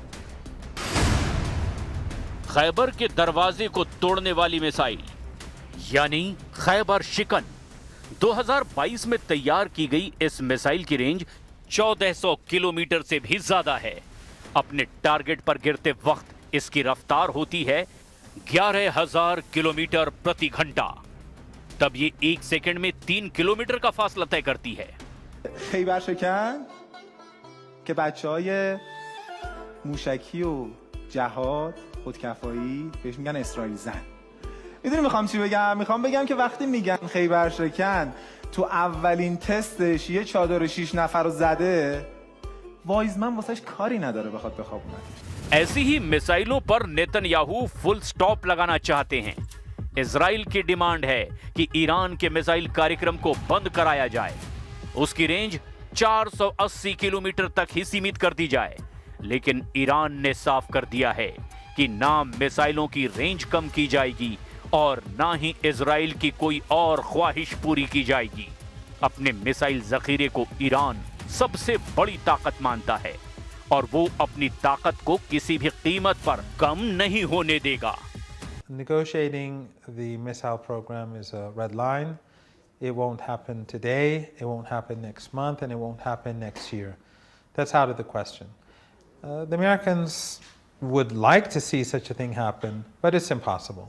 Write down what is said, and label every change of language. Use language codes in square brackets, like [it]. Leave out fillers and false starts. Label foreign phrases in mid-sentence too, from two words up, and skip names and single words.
[hi] खैबर के दरवाजे को तोड़ने वाली मिसाइल यानी खैबर शिकन 2022 में तैयार की गई इस मिसाइल की रेंज 1400 किलोमीटर से भी ज्यादा है। अपने टारगेट पर गिरते वक्त इसकी रफ्तार होती है 11,000 किलोमीटर प्रति घंटा। तब ये 1 सेकंड में 3 किलोमीटर का फासला तय करती है। [fa] خیبر شکن که بچهای موشکی و جهاد خودکفایی بهش میگن اسرائیل زن. میدونی میخوام چی بگم؟ میخوام بگم که وقتی میگن خیبر شکن تو اولین تستش یه چادر 6 نفر رو زده، وایزمن واسش کاری نداره بخواد بخوابونتش. [hi] ऐसी ही मिसाइलों पर नेतन्याहू [en] full stop [hi] लगाना चाहते हैं। इजराइल की डिमांड है कि ईरान के मिसाइल कार्यक्रम को बंद कराया जाए, उसकी रेंज 480 किलोमीटर तक ही सीमित कर दी जाए। लेकिन ईरान ने साफ कर दिया है कि ना मिसाइलों की रेंज कम की जाएगी और ना ही इजराइल की कोई और ख्वाहिश पूरी की जाएगी। अपने मिसाइल जखीरे को ईरान सबसे बड़ी ताकत मानता है और वो अपनी ताकत को किसी भी कीमत पर कम नहीं होने देगा। [en] Negotiating the missile program is a red line. It won't happen today, it won't happen next month, and it won't happen next year. That's out of the question. The Americans would like to see such a thing happen, but it's impossible.